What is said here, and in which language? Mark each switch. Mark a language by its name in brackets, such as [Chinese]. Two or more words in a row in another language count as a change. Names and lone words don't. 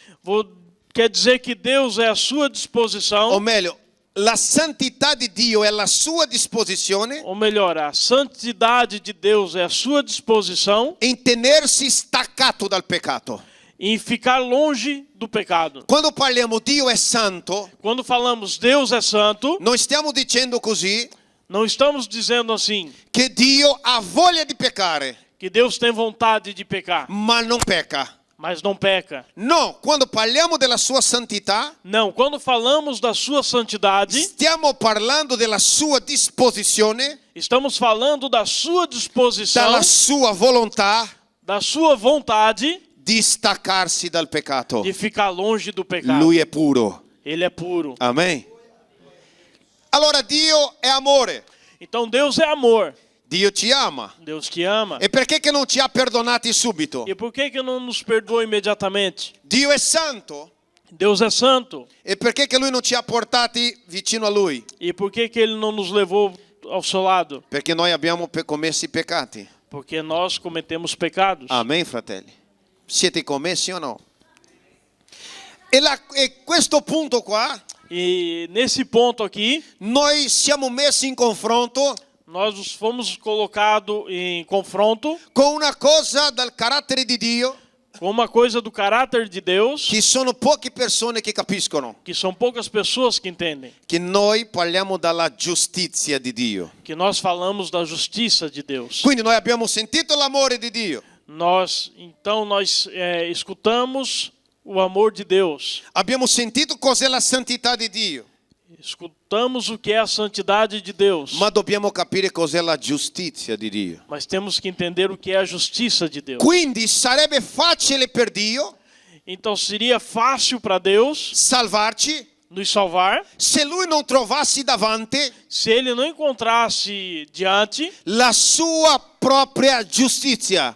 [Portuguese] Quer dizer que Deus é a sua disposição, [Italian] o meglio, la santità di Dio è la sua disposizione [Portuguese] ou melhor, a santidade de Deus é a sua disposição [Italian] in tenersi staccato dal peccato. [Portuguese] em ficar longe do pecado. [Italian] Quando parliamo Dio è santo, [Portuguese] Quando falamos Deus é santo, [Italian] non stiamo dicendo così [Portuguese] não estamos dizendo assim [Italian] che Dio ha voglia di peccare, [Portuguese] que Deus tem vontade de pecar, [Italian] ma non pecca. [Portuguese] mas não peca. [Italian] No, quando parliamo della sua santità, [Portuguese] Não, quando falamos da sua santidade, [Italian] stiamo parlando della sua disposizione, [Portuguese] estamos falando da sua disposição, [Italian] dalla sua volontà [Portuguese] da sua vontade [Italian] di staccarsi dal peccato. [Portuguese] de ficar longe do pecado. [Italian] Lui è puro. [Portuguese] Ele é puro. [Italian] Amen. Allora Dio è amore. [Portuguese] Então Deus é amor. [Italian] Dio ci ama. [Portuguese] Deus te ama. [Italian] E perché che non ci ha perdonati subito? [Portuguese] E por que não nos perdoa imediatamente? [Italian] Dio è santo. [Portuguese] Deus é santo. [Italian] E perché che lui non ci ha portati vicino a lui? [Portuguese] E por que ele não nos levou ao seu lado? [Italian] Perché noi abbiamo commesso i peccati. [Portuguese] Porque nós cometemos pecados. [Italian] Amen, fratelli. Siete commessi o no? E questo punto qua, [Portuguese] E nesse ponto aqui, [Italian] noi siamo messi in confronto [Portuguese] nós fomos colocados em confronto [Italian] con una cosa dal carattere di Dio [Portuguese] com uma coisa do caráter de Deus, [Italian] che sono poche persone che capiscono. [Portuguese] que são poucas pessoas que entendem. [Italian] Che noi parliamo dalla giustizia di Dio. [Portuguese] Que nós falamos da justiça de Deus. [Italian] Quindi noi abbiamo sentito l'amore di Dio. [Portuguese] Nós escutamos o amor de Deus. [Italian] Abbiamo sentito cos'è la santità di Dio. [Portuguese] Escutamos o que é a santidade de Deus. [Italian] Ma dobbiamo capire cos'è la giustizia di Dio. [Portuguese] Mas temos que entender o que é a justiça de Deus. [Italian] Quindi sarebbe facile per Dio [Portuguese] Então seria fácil para Deus [Italian] salvarci, [Portuguese] nos salvar, [Italian] se lui non trovasse davanti [Portuguese] se ele não encontrasse diante [Italian] la sua propria giustizia.